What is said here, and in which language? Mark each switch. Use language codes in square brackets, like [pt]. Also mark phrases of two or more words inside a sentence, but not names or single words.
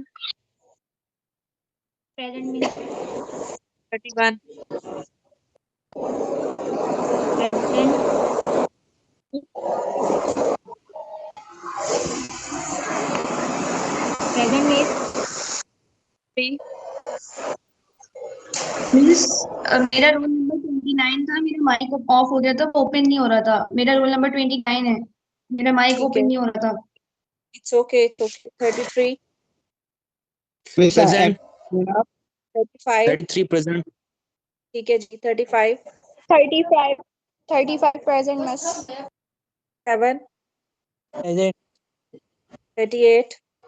[en] Present, miss. 31, Present, miss. 3, [hi] मिस मेरा रोल नंबर 29 था, मेरा माइक ऑफ हो गया था, ओपन नहीं हो रहा था। मेरा रोल नंबर 29 है, मेरा माइक ठीक ओपन है, नहीं हो रहा था। [en] It's okay. तो 33, Miss. Sir, 35, 33. Present. [hi] ठीक है जी, 35, [en] 35. 35 present, miss. 7, Present. 38,